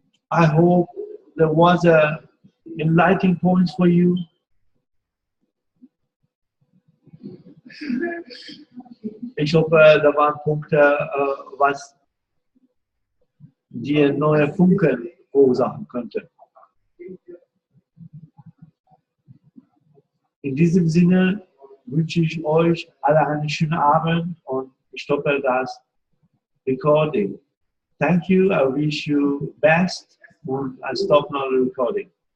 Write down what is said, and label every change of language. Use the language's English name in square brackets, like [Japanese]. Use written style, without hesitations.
[English] I hope there was a enlightening points for you. [German] Ich hoffe, da waren Punkte, was dir neue Funken verursachen könnte. In diesem Sinne wünsche ich euch alle einen schönen Abend und ich stoppe das Recording. [English] Thank you, I wish you best and I stop now the recording.